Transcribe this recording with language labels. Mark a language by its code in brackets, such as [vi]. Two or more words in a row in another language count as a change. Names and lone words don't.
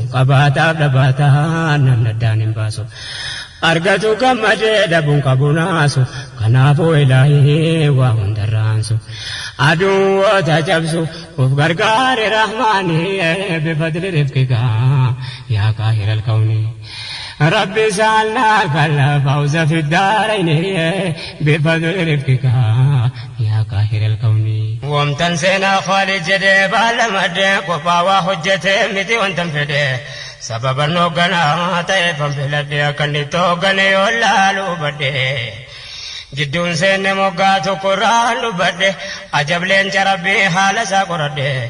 [om] Qabaataaf dhabaataa namni addaan hin baasu. Argatu gammadee dhabuun qabu naasu. Kanaafuu Ilaahii waa hundarraansu. Aduun woota cabsu. Uf gargaare Rahmaanii [ar] بفضل رفقك يا قاهر الكون. رب سألناك الفوز في الدارين بفضل رفقك يا قاهر الكون. [om] Wamtan seenaa Khaalid jedhee baala maddee qophaa waa hojjetee miti wantan fedhee. Sababa hoogganaa ta'e fanfiladhe akka inni itti hooggane yoo laalu badde. Gidduun seenne moggaa tokko irraan dubbadhe. Ajab leenca Rabbii haala isaa qoradhe.